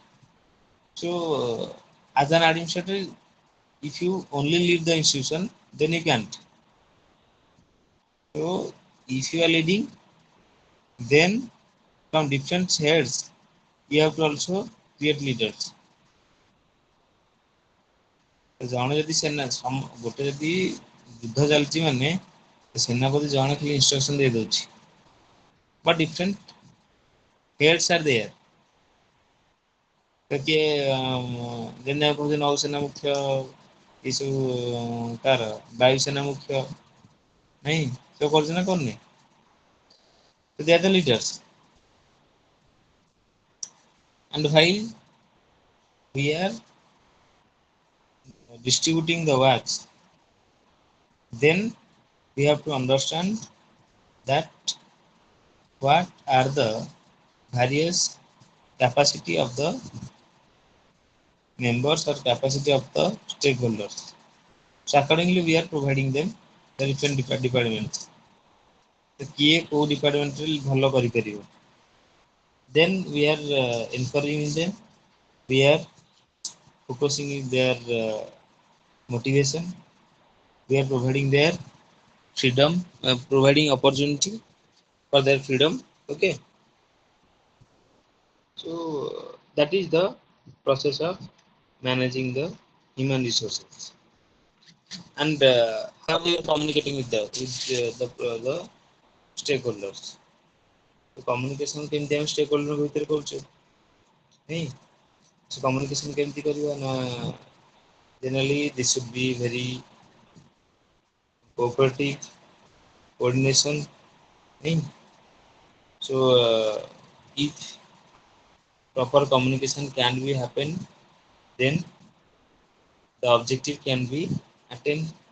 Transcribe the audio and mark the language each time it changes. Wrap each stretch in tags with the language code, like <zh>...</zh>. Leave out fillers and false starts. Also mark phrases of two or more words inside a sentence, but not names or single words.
<en>So as an administrator, if you only lead the institution, then you can't. So if you are leading, then from different heads, you have to also create leaders.</en> <or>ଜଣେ ଯଦି ସେନା ଗୋଟେ ଯଦି ଯୁଦ୍ଧ ଚାଲିଛି ମାନେ ସେନାପତି ଜଣେ ଖାଲି ଇନଷ୍ଟ୍ରକ୍ସନ ଦେଇ ଦଉଛି</or> <en>but different heads are there.</en> <or>ତ କିଏ ଯେନେ କହୁଛି ନୌସେନା ମୁଖ୍ୟ ଏସବୁ ତାର ବାୟୁସେନା ମୁଖ୍ୟ ନାଇଁ ସେ କରୁଛି ନା କରୁନି</or> <en>So they are the leaders. And while we are distributing the works, then we have to understand that what are the various capacity of the members or capacity of the stakeholders. So accordingly, we are providing them the different departments.</en> <or>So କିଏ କୋଉ department ରେ ଭଲ କରିପାରିବ.</or> <en>Then we are encouraging them. We are focusing in their motivation. We are providing their freedom, providing opportunity for their freedom. Okay. So that is the process of managing the human resources. And how we are communicating with the stakeholders. So communication</en> <or>କେମିତି ଆମେ</or> <en>stakeholder</en> <or>ଭିତରେ କରୁଛେ ନାଇଁ</or> <en>so communication</en> <or>କେମିତି କରିବା ନା</or> <en>generally this should be very cooperative coordination nahin? So if proper communication can be happen, then the objective can be attained.</en>